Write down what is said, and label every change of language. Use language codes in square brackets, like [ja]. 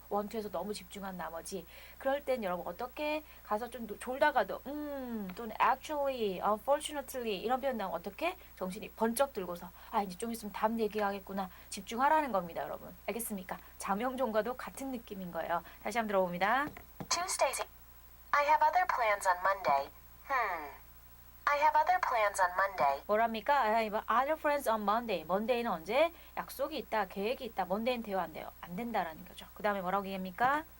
[ko] 1-2에서 너무 집중한 나머지 그럴 땐 여러분 어떻게 가서 좀 졸다가도 또는 actually, unfortunately 이런 표현 나오면 어떻게 정신이 번쩍 들고서 아 이제 좀 있으면 답 얘기하겠구나 집중하라는 겁니다, 여러분. 알겠습니까? 장명종과도 같은 느낌인 거예요. 다시 한번 들어봅니다. [en] Tuesdays. I have other plans on Monday. I have other plans on Monday. [ko] 뭐랍니까? [en] I have other plans on Monday. [ko] Monday는 언제? 약속이 있다, 계획이 있다. Monday는 돼요, 안 돼요? 안 된다라는 거죠. 그 다음에 뭐라고 얘기합니까?